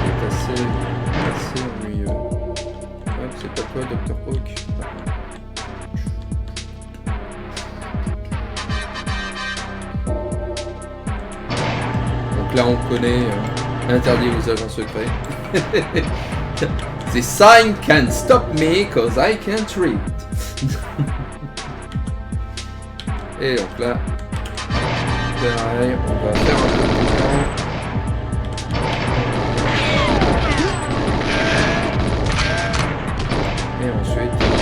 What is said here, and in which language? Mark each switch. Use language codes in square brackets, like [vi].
[fr] C'est assez ennuyeux. Ouais, c'est pas toi, Dr. Hawk. Donc là, on connaît interdit aux agents secrets. [en] The sign can't stop me cause I can't read. [fr] Et donc là, pareil, on va faire un peu de temps. Et ensuite...